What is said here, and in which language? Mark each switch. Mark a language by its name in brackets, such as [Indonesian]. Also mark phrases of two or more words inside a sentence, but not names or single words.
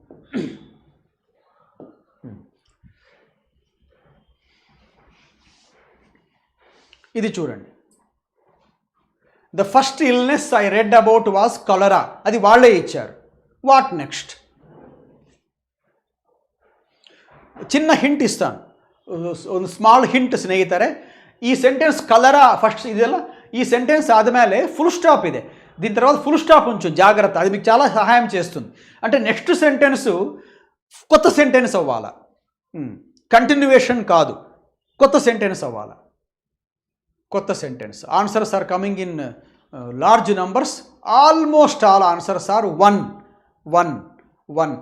[Telugu] ఇది చూడండి. [English] The first illness I read about was cholera. [Telugu] అది వాళ్ళే ఇచ్చారు. [English] what next? [Telugu] చిన్న హింట్ ఇస్తాను, [Kannada] ಒಂದು [English] small hint [Kannada] ಸ್ನೇಹಿತರೆ. ಈ ಸೆಂಟೆನ್ಸ್ [English] cholera first [Kannada] ಇದೆಲ್ಲ, ಈ ಸೆಂಟೆನ್ಸ್ ಆದಮೇಲೆ [English] full stop [Kannada] ಇದೆ. [Telugu] దీని తర్వాత [English] full stop [Telugu] ఉంచు, జాగ్రత్త, అది మీకు చాలా సహాయం చేస్తుంది. అంటే [English] next sentence [Telugu] కొత్త సెంటెన్స్ అవ్వాలా, కంటిన్యూవేషన్ కాదు, కొత్త సెంటెన్స్ అవ్వాలా, కొత్త సెంటెన్స్. [English] Answers are coming in large numbers. Almost all answers are 1.